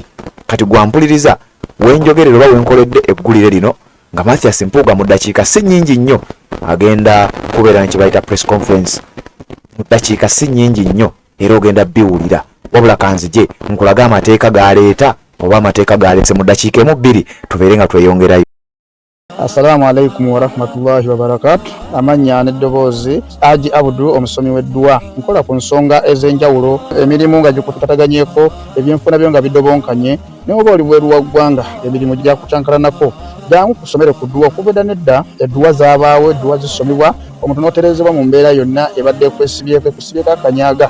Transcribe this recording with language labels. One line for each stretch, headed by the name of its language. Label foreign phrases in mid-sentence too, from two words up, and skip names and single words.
Ganda: Kati gwampuliriza wenjogerera oba wenkoledde eggulire lino nga Mathias Mpuuga mu ddakiika si nnyingi nnyo agenda kubeera ne kye bayita
English: press conference.
Ganda: Mu ddakiika si nnyingi nnyo era ogenda biwulira, wabula kanzije nkulaga amateeka g'aleeta oba amateeka g'aletse mu ddakiika emu bbiri tubeere nga tweyongerayo.
Arabic: السلام عليكم ورحمة الله وبركاته.
Ganda: Amanya n'eddoboozi Haji Abdul omusomi w'eddua. Nkola ku nsonga ez'enjawulo, emirimu nga gikutataganyeko, ebyenfuna byo nga bidobonkanye, ne oba oli bweru wa ggwanga emirimu gya kucankalanako. Jangu kusomere ku ddua okuvudda nedda eddua zaabaawo, eddua zisomibwa omuntu n'otereezebwa mu mbeera yonna ebadde ekwesibyeko akanyaaga.